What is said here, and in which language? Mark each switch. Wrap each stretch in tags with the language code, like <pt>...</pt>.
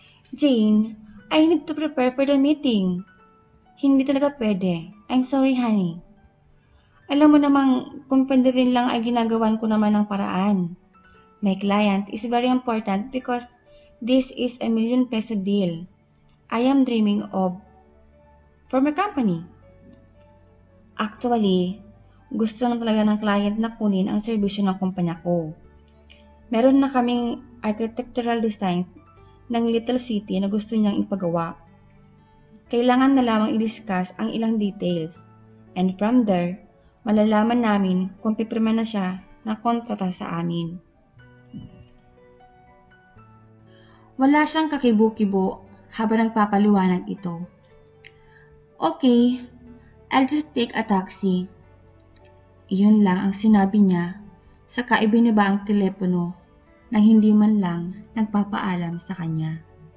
<en>Jane, I need to prepare for the meeting.</en> <tl>Hindi talaga pwede.</tl> <en>I'm sorry, honey.</en> <tl>Alam mo namang kung pwede rin lang ay ginagawan ko naman ng paraan.</tl> <en>My client is very important because this is a ₱1 million deal I am dreaming of for my company.</en> <tl>Actually, gusto na talaga ng client na kunin ang serbisyo ng kumpanya ko. Meron na kaming architectural designs ng little city na gusto niyang ipagawa. Kailangan na lamang i-discuss ang ilang details.</tl> <en>And from there,</en> <tl>malalaman namin kung pipirma na siya ng kontrata sa amin. Wala siyang kakibo-kibo habang nagpapaliwanag ito.</tl> <en>Okay, I'll just take a taxi.</en> <tl>Iyon lang ang sinabi niya, saka ibinaba ang telepono na hindi man lang nagpapaalam sa kanya.</tl>